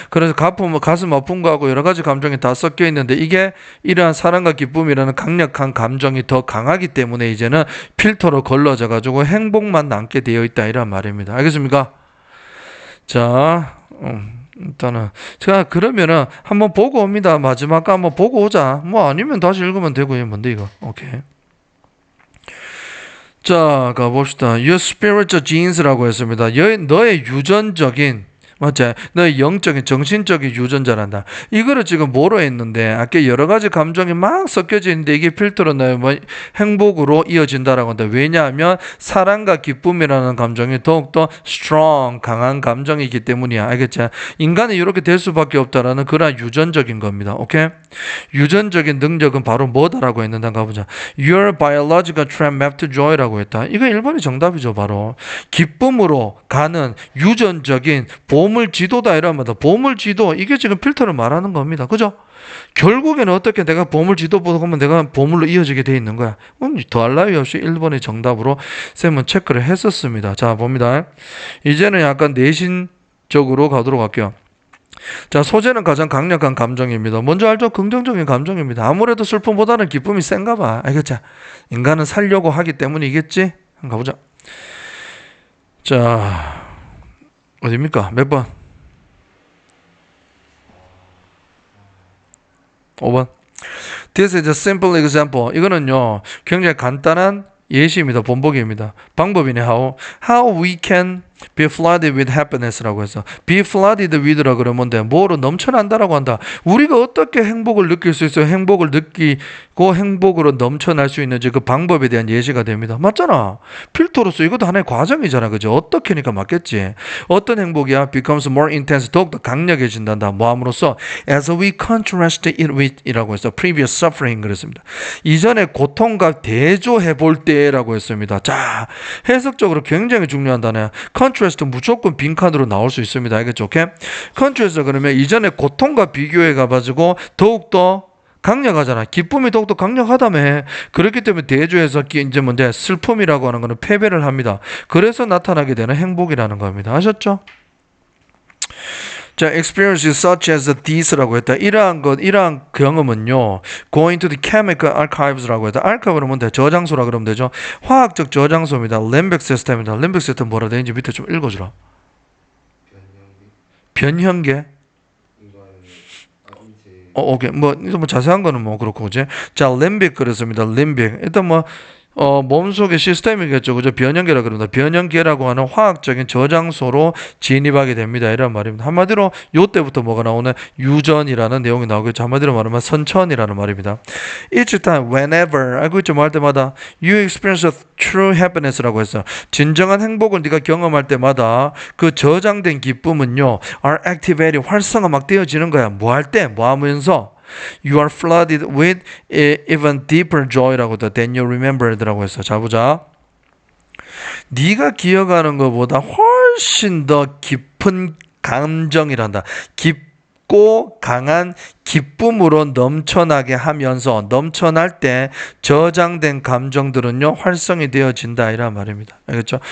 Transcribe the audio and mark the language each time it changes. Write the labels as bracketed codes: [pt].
[ko] 그래서 가슴 아픈 거하고 여러 가지 감정이 다 섞여 있는데 이게 이러한 사랑과 기쁨이라는 강력한 감정이 더 강하기 때문에 이제는 필터로 걸러져 가지고 행복만 남게 되어 있다. 이런 말입니다. 알겠습니까? 자, 일단은 제가 그러면은 한번 보고 옵니다. 마지막 거 한번 보고 오자. 뭐 아니면 다시 읽으면 되고요. 뭔데 이거? 오케이. 자, 가봅시다. [en] Your spiritual genes라고 [ko] 했습니다. 너의 유전적인, 맞지? 너의 영적인, 정신적인 유전자란다. 이거를 지금 뭐로 했는데, 아까 여러 가지 감정이 막 섞여져 있는데, 이게 필터로 너의 행복으로 이어진다라고 한다. 왜냐하면, 사랑과 기쁨이라는 감정이 더욱더 strong, 강한 감정이기 때문이야. 알겠지? 인간이 이렇게 될 수밖에 없다라는 그런 유전적인 겁니다. 오케이? 유전적인 능력은 바로 뭐다라고 했는데, 가보자. [en] Your biological trend map to joy라고 [ko] 했다. 이거 1번이 정답이죠, 바로. 기쁨으로 가는 유전적인 보물 지도다 이러면서 보물 지도 이게 지금 필터를 말하는 겁니다. 그죠? 결국에는 어떻게 내가 보물 지도 보면 내가 보물로 이어지게 돼 있는 거야. 더할 나위 없이 1번이 정답으로 쌤은 체크를 했었습니다. 자, 봅니다. 이제는 약간 내신적으로 가도록 할게요. 자, 소재는 가장 강력한 감정입니다. 먼저 알죠? 긍정적인 감정입니다. 아무래도 슬픔보다는 기쁨이 센가 봐. 알겠죠? 인간은 살려고 하기 때문이겠지? 한번 가보자. 자, 어디입니까? 몇 번? 5번. [en] This is a simple example. [ko] 이거는요, 굉장히 간단한 예시입니다. 본보기입니다. 방법이네. [en] How we can be flooded with happiness라고 [ko] 해서 [en] be flooded with라 [ko] 그러면 뭔데? 뭐로 넘쳐난다라고 한다. 우리가 어떻게 행복을 느낄 수 있어요? 행복을 느끼고 행복으로 넘쳐날 수 있는지 그 방법에 대한 예시가 됩니다. 맞잖아. 필터로서 이것도 하나의 과정이잖아. 그죠? 어떻게니까 맞겠지. 어떤 행복이야? [en] becomes more intense. [ko] 더욱더 강력해진단다. 뭐함으로써 [en] as we contrast it with [ko] 이라고 해서 [en] previous suffering [ko] 그랬습니다. 이전의 고통과 대조해 볼 때라고 했습니다. 자, 해석적으로 굉장히 중요한 단어야. 컨트라스트 무조건 빈칸으로 나올 수 있습니다. 알겠죠? 오케이? 컨트라스트 그러면 이전의 고통과 비교해 가지고 더욱더 강력하잖아. 기쁨이 더욱더 강력하다며. 그렇기 때문에 대조해서 이제 뭔데 슬픔이라고 하는 거는 패배를 합니다. 그래서 나타나게 되는 행복이라는 겁니다. 아셨죠? [en] 자, experiences such as this라고 [ko] 했다. 이러한 경험은요, [en] going to the chemical archives라고 [ko] 했다. archive는 뭔데? 저장소라 그러면 되죠. 화학적 저장소입니다. 램벡 시스템입니다. 램벡 시스템 뭐라 되는지 밑에 좀 읽어주라. 변형계? 오케이. 뭐 자세한 거는 뭐 그렇고, 그지? 자, 램빅 그랬습니다. 램빅. 일단 몸속의 시스템이겠죠. 그죠? 변형계라 그럽니다. 변형계라고 하는 화학적인 저장소로 진입하게 됩니다. 이런 말입니다. 한마디로 요때부터 뭐가 나오는 유전이라는 내용이 나오겠죠. 한마디로 말하면 선천이라는 말입니다. [en] Each time, whenever, [ko] 알고 있죠? 뭐 할 때마다 [en] you experience a true happiness라고 [ko] 했어. 진정한 행복을 네가 경험할 때마다 그 저장된 기쁨은요, [en] are activated, [ko] 활성화 막 되어지는 거야. 뭐 할 때? 뭐 하면서? [en] You are flooded with even deeper joy라고 than you remembered라고 [ko] 했어. 자, 보자. 네가 기억하는 것보다 훨씬 더 깊은 감정이란다. 깊고 강한 기쁨으로 넘쳐나게 하면서 넘쳐날 때 저장된 감정들은요 활성이 되어진다 이란 말입니다. 알겠죠?